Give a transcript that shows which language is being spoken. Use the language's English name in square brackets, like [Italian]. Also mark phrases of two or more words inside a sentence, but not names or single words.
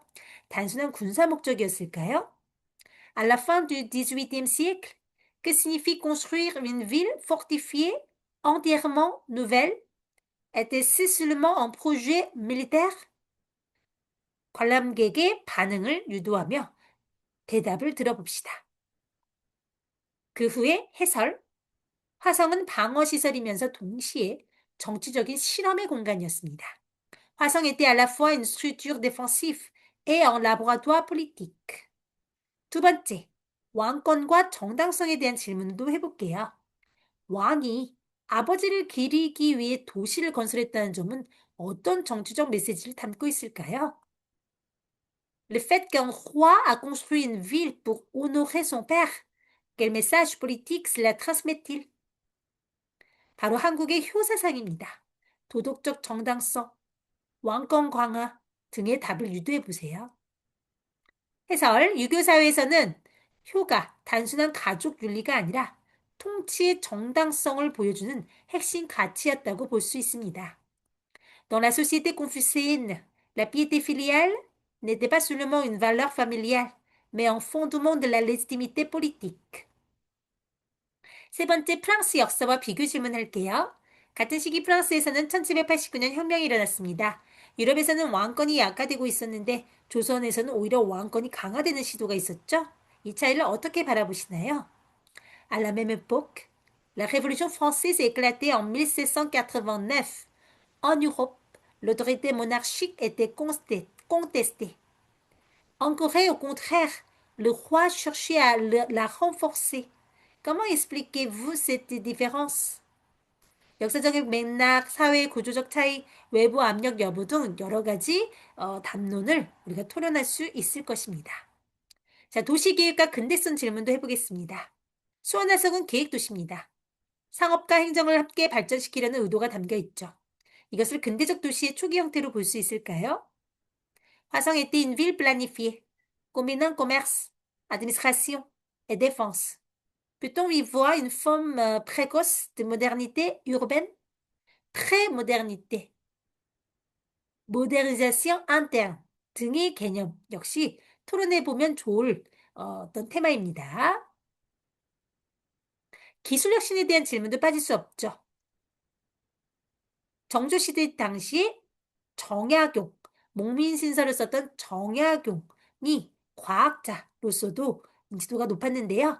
[Korean] 단순한 군사 목적이었을까요? [French] À la fin du XVIIIe siècle, que signifie construire une ville fortifiée entièrement nouvelle? Était-ce seulement un projet militaire? [Korean] 관람객의 반응을 유도하며 대답을 들어봅시다. 그 후에 해설. 화성은 방어시설이면서 동시에 정치적인 실험의 공간이었습니다. [French] 화성 était à la fois une structure défensive et un laboratoire politique. [Korean] 두 번째, 왕권과 정당성에 대한 질문도 해볼게요. 왕이 아버지를 기리기 위해 도시를 건설했다는 점은 어떤 정치적 메시지를 담고 있을까요? [French] Le fait qu'un roi a construit une ville pour honorer son père, quel message politique cela transmet-il? [Korean] 바로 한국의 효사상입니다. 도덕적 정당성, 왕권 강화 등의 답을 유도해 보세요. 해설, 유교 사회에서는 효가 단순한 가족 윤리가 아니라 통치의 정당성을 보여주는 핵심 가치였다고 볼 수 있습니다. [French] Dans la société confucéenne, la piété filiale n'était pas seulement une valeur familiale, mais un fondement de la légitimité politique. [Korean] 세 번째, 프랑스 역사와 비교 질문할게요. 같은 시기 프랑스에서는 1789년 혁명이 일어났습니다. 유럽에서는 왕권이 약화되고 있었는데 조선에서는 오히려 왕권이 강화되는 시도가 있었죠. 이 차이를 어떻게 바라보시나요? [French] À la même époque, la Révolution française éclatait en 1789. En Europe, l'autorité monarchique était contestée. En Corée, au contraire, le roi cherchait à la renforcer. Comment expliquez-vous cette différence? [Korean] 역사적인 맥락, 사회 구조적 차이, 외부 압력 여부 등 여러 가지 담론을 우리가 토론할 수 있을 것입니다. 자, 도시계획과 근대성 질문도 해보겠습니다. 수원화성은 계획도시입니다. 상업과 행정을 함께 발전시키려는 의도가 담겨 있죠. 이것을 근대적 도시의 초기 형태로 볼 수 있을까요? [French] 화성 était une ville planifiée, combinant commerce, administration et défense. Peut-on y voir une forme précoce de modernité urbaine? Pré-modernité, modernisation interne [Korean] 등의 개념 역시 토론해보면 좋을 어떤 테마입니다. 기술 혁신에 대한 질문도 빠질 수 없죠. 정조시대 당시 정약용, 목민신서를 썼던 정약용이 과학자로서도 인지도가 높았는데요.